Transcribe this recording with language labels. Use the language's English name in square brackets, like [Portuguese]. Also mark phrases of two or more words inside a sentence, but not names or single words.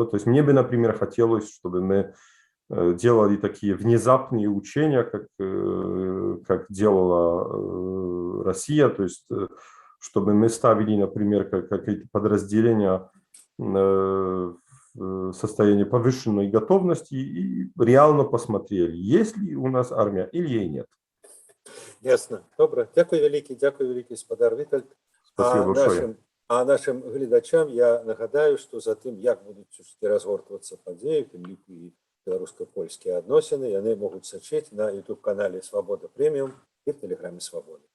[Russian] То есть мне бы, например, хотелось, чтобы мы делали такие внезапные учения, как делала Россия, то есть чтобы мы ставили, например, какие-то подразделения в состоянии повышенной готовности и реально посмотрели, есть ли у нас армия или ей нет. Ясно. [Ukrainian] Добре. Дякую великий, [Belarusian] спадар Вітальд. [Russian] Спасибо большое. [Belarusian] Нашим глядачам я нагадаю, што за тым, як будуць разгортвацца падзеі, тым ліку і беларуска-польскія адносіны, яны могуць сачыць на YouTube-канале Свабода Прэміум і в Тэлеграме Свабоды.